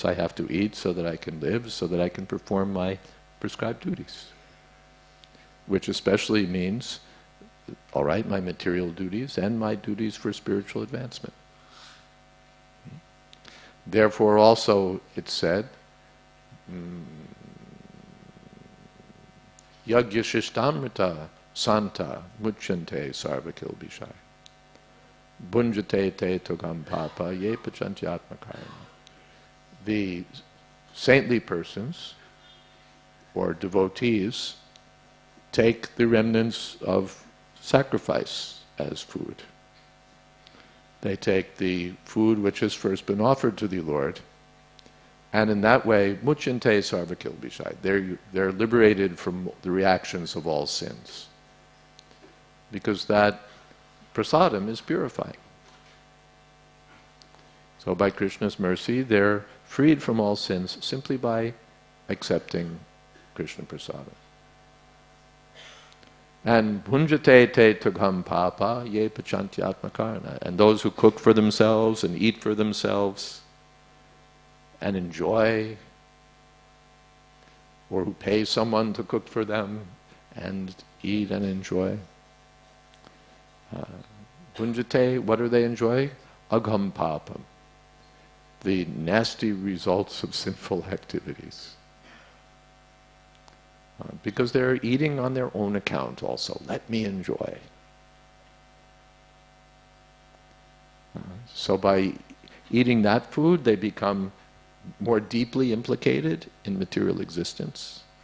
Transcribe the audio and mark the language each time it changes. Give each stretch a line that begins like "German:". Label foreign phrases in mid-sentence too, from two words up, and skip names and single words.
English: I have to eat so that I can live, so that I can perform my prescribed duties, which especially means, all right, my material duties and my duties for spiritual advancement. Therefore also it's said,
Sanskrit: यज्ञ शिष्टामृत सन्तो मुच्यन्ते सर्वकिल्बिषैः भुञ्जते ते त्वघं पापा ये पचन्त्यात्मकारणात्.
English: The saintly persons or devotees take the remnants of sacrifice as food. They take the food which has first been offered to the Lord, and in that way,
Sanskrit: मुच्यन्ते सर्वकिल्बिषैः,
English: they're liberated from the reactions of all sins. Because that prasadam is purifying. So by Krishna's mercy, they're freed from all sins simply by accepting Krishna prasadam.
Sanskrit: And भुञ्जते ते त्वघं पापा ये पचन्ति आत्मकारणात्.
English: And those who cook for themselves and eat for themselves and enjoy, or who pay someone to cook for them and eat and enjoy. Bhunjate, what do they enjoy?
Sanskrit: अघं पापम्,
English: the nasty results of sinful activities. Because they're eating on their own account also. Let me enjoy. So by eating that food, they become more deeply implicated in material existence.